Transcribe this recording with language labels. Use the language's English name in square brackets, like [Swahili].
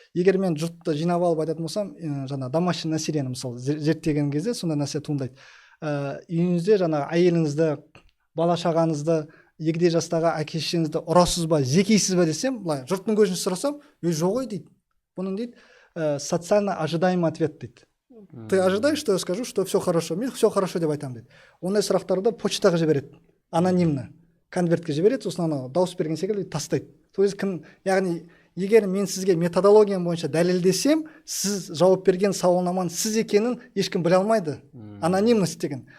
[Kazakh] Егер мен жұртты жинап алып айтатын болсам, жаңа [Russian] домашний [Kazakh] насилиені мысалы зерттеген кезде сондай нәрсе туындайды. Үйіңізде жаңа әйеліңізді, бала шағаңызды, егде жастағы әке-шешеңізді ұрасыз ба, зекейсіз ба десем, былай жұрттың көзінше сұрасам, жоқ ой дейді. Бұның дейді [Russian] социально ожидаемый ответ [Kazakh] дейді. [Russian] Ты ожидаешь, что я скажу, что все хорошо? [Kazakh] Мен [Russian] все хорошо [Kazakh] деп айтамын дейді. Ондай сұрақтарды почтаға жібереді, [Russian] анонимно. [Kazakh] Конвертке жібереді, сосын ана дауыс берген секілді тастайды. сол кезде кім, яғни егер мен сізге методологиям бойынша дәлелдесем, сіз жауап берген сауалнаманың сіз екенін ешкім біле алмайды. Анонимность деген.